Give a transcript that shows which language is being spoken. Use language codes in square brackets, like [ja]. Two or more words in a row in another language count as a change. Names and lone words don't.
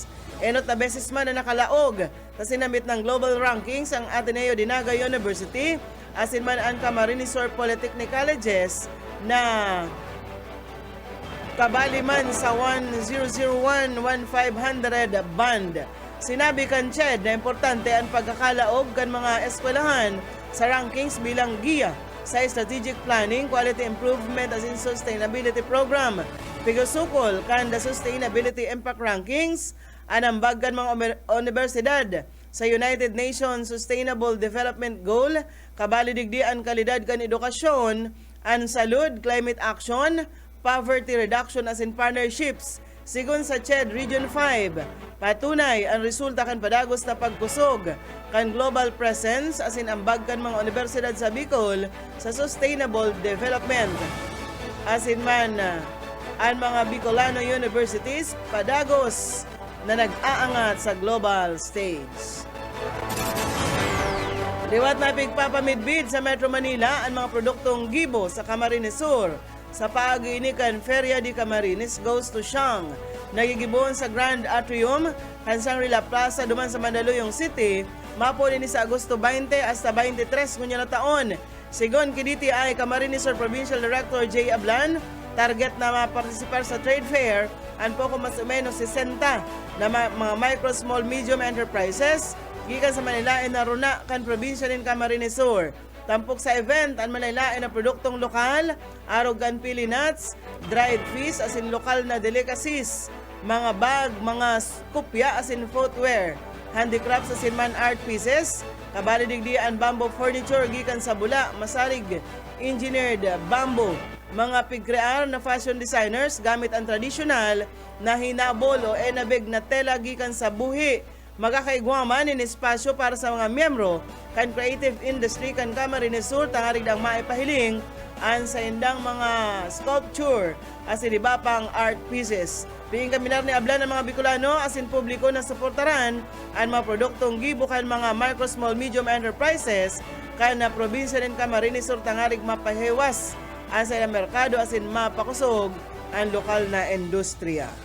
[bik] Enot na beses man na nakalaog sa sinamit ng global rankings ang Ateneo de Naga University asinman ang Camarines Sur Polytechnic Colleges na kabali man sa 1001-1500 band. Sinabi kan Ched na importante ang pagkakalaog kan mga eskwelahan sa rankings bilang giya sa [en] strategic planning, quality improvement [bik] as in [en] sustainability program. [bik] Pigasukol kan [en] the sustainability impact rankings [bik] anambag kan mga universidad sa United Nations Sustainable Development Goal, kabali digdi ang kalidad kan edukasyon, ang salud, [en] climate action, poverty reduction as in partnerships. [bik] Sigun sa CHED Region 5, patunay ang resulta kan padagos na pagkusog kan [en] global presence [bik] as in ambag kan mga universidad sa Bicol sa [en] sustainable development. [bik] As in man, ang mga Bicolano universities padagos na nag-aangat sa [en] global stage. [bik] Liwat na pigpapamidbid sa Metro Manila ang mga produktong gibo sa Camarines Sur. Sa pag-iinikan, Feria de Camarines goes to Siang. Nagigibon sa Grand Atrium, Hansang Rila Plaza, duman sa Mandaluyong City, mapo ni sa Agosto 20 hasta 23 ngunya na taon. Sigon kiditi ay Camarines Sur Provincial Director J. Ablan, target na maparticipar sa [en] trade fair, [bik] ang poko mas o menos 60 na mga [en] micro, small, medium enterprises, [bik] gikan sa Manilain na runa kan probinsya ng Camarines Sur. Tampok sa event, ang Manilain na produktong lokal, arogan pili nuts, [en] dried fish [bik] as in lokal na delicacies, mga bag, mga kupya as in footwear, handicrafts as in man [en] art pieces, [bik] kabali digdian [en] bamboo furniture [bik] gikan sa bula, masarig, [en] engineered bamboo, [bik] mga pigkrear na [en] fashion designers [bik] gamit ang tradisyonal na hinabol o enabig na tela gikan sa buhi, magakaigwaman in espasyo para sa mga miyembro kan [en] creative industry [bik] kan Camarines Sur tangarig dang maipahiling an sa indang mga sculpture as in iba pang [en] art pieces. [bik] Piing kaminar ni Ablan ng mga Bicolano as in publiko na suportaran ang mga produktong gibo kan mga [en] micro, small, medium enterprises [bik] kan na probinsya ng Camarines Sur tangarig mapahewas ang sa ilang merkado as in mapakusog ang lokal na industriya.